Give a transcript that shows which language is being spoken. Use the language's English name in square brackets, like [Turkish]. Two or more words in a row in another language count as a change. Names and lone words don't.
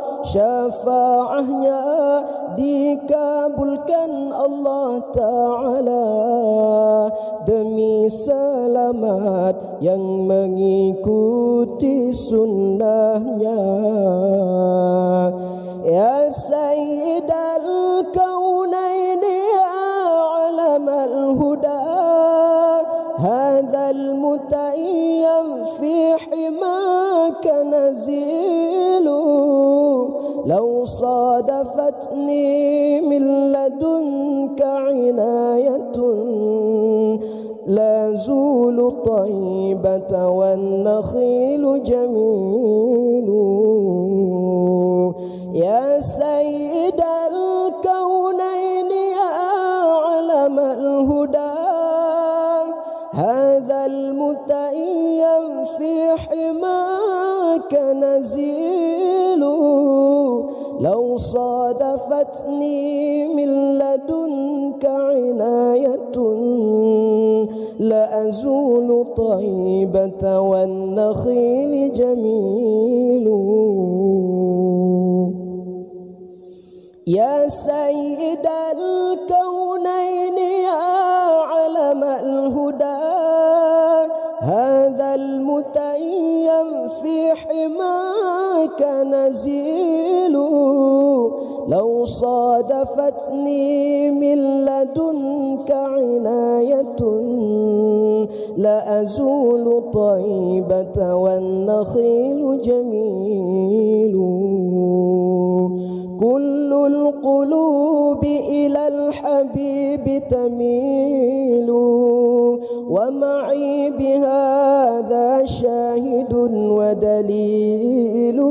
[Indonesian] Syafaatnya dikabulkan Allah Ta'ala demi selamat yang mengikuti sunnahnya. [Arabic] يا سيد الكونين علم الهدى هذا المتيم في حماك نازل. لو صادفتني من لدنك عناية لأزور طيبة والنخيل جميل. يا سيد الكونين يا علم الهدى هذا المتيم في حماك نازل. لو صادفتني من لدنك عناية لأزور طيبة والنخيل جميل. يا سيد الكونين يا علم الهدى هذا المتيم في حماك نازل. لو صادفتني من لدنك عناية لأزور طيبة والنخيل جميل. كل القلوب إلى الحبيب تميل ومعي بهذا شاهد ودليل.